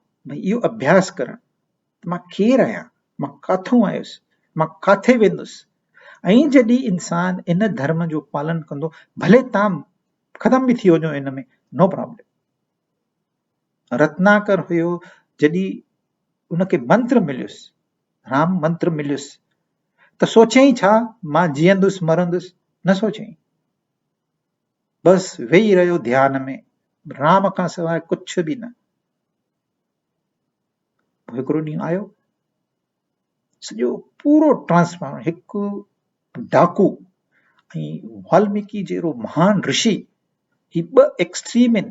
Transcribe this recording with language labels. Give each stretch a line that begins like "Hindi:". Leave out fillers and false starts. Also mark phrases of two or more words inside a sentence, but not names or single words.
Sindhi: भई इहो अभ्यास करणु मां केरु आहियां, मां काथों आयुसि, मां काथे वेंदुसि। ऐं जॾहिं इंसान इन धर्म जो पालन कंदो, भले तव्हां ख़तम बि थी वञो इन में,
English: no problem.
Sindhi: रत्नाकर हुयो, जॾहिं उनखे मंत्र मिलियुसि, राम मंत्र मिलियुसि, त सोचई छा मां जीअंदुसि मरंदुसि, न सोचई, बसि वेही रहियो ध्यान में, राम खां सवाइ कुझु बि न। हिकिड़ो ॾींहुं आयो, सॼो पूरो ट्रांसफॉर्म, हिकु डाकू ऐं वाल्मीकि जहिड़ो महान ऋषि, ही ॿ एक्सट्रीम आहिनि।